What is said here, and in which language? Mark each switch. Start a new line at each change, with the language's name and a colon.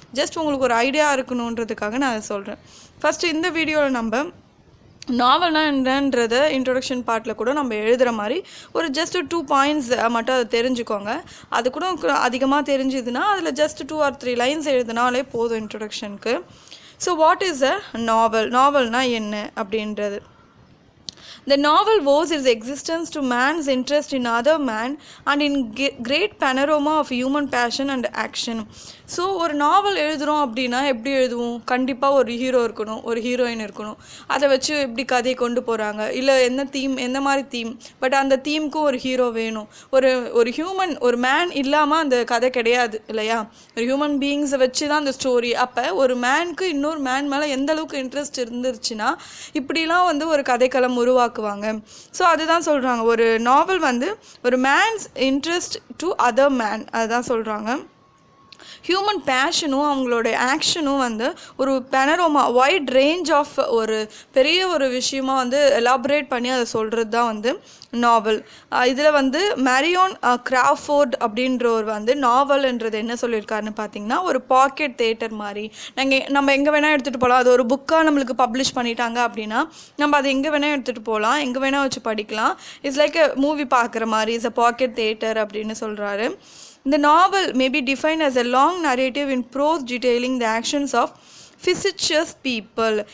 Tamil: Just உங்களுக்கு ஒரு idea இருக்கணுன்றதுக்காக நான் அதை சொல்கிறேன். ஃபஸ்ட்டு இந்த வீடியோவில் நம்ம நாவல்னால் என்னன்றதை இன்ட்ரொடக்ஷன் பார்ட்டில் கூட நம்ம எழுதுகிற மாதிரி ஒரு ஜஸ்ட் 2 பாயிண்ட்ஸ் மட்டும் அதை தெரிஞ்சுக்கோங்க. அது கூட அதிகமாக தெரிஞ்சுதுன்னா அதில் ஜஸ்ட் 2 or 3 லைன்ஸ் எழுதினாலே போதும் இன்ட்ரொடக்ஷனுக்கு.
English: so what is a
Tamil: நாவல்னால் என்ன அப்படின்றது.
English: The novel owes its existence to man's interest in other man and in great panorama of human passion and action.
Tamil: So ஒரு நாவல் எழுதுகிறோம் அப்படின்னா எப்படி எழுதுவோம்? கண்டிப்பாக ஒரு ஹீரோ இருக்கணும், ஒரு ஹீரோயின் இருக்கணும். அதை வச்சு எப்படி கதையை கொண்டு போகிறாங்க, இல்லை எந்த மாதிரி தீம், பட் அந்த தீமுக்கும் ஒரு ஹீரோ வேணும். ஒரு ஹியூமன், ஒரு மேன் இல்லாமல் அந்த கதை கிடையாது இல்லையா? ஒரு ஹியூமன் பீயிங்ஸை வச்சு தான் அந்த ஸ்டோரி. அப்போ ஒரு மேனுக்கு இன்னொரு மேன் மேலே எந்த அளவுக்கு இன்ட்ரெஸ்ட் இருந்துருச்சுன்னா இப்படிலாம் ஒரு கதைக்களம் உருவாக்குவாங்க. ஸோ அதுதான் சொல்கிறாங்க, ஒரு நாவல்
English: ஒரு man's interest to other man,
Tamil: அதுதான் சொல்கிறாங்க. ஹியூமன் பேஷனும் அவங்களோட ஆக்ஷனும் ஒரு பெனரோமா வைட் ரேஞ்ச் ஆஃப் ஒரு பெரிய ஒரு விஷயமா எலாபரேட் பண்ணி அதை சொல்கிறது தான் நாவல். இதில் மேரியோன் கிராஃபோர்ட் அப்படின்றவர் நாவல்ன்றது என்ன சொல்லியிருக்காருன்னு பார்த்தீங்கன்னா, ஒரு பாக்கெட் தேட்டர் மாதிரி. நம்ம எங்கே வேணால் எடுத்துகிட்டு போகலாம். அது ஒரு புக்காக நம்மளுக்கு பப்ளிஷ் பண்ணிட்டாங்க அப்படின்னா நம்ம அதை எங்கே வேணால் எடுத்துகிட்டு போகலாம், எங்கே வேணால் வச்சு படிக்கலாம்.
English: it's like a movie
Tamil: பார்க்குற மாதிரி,
English: it's a pocket theatre
Tamil: அப்படின்னு சொல்கிறாரு.
English: The novel may be defined as a long narrative in prose detailing the actions of fictitious people.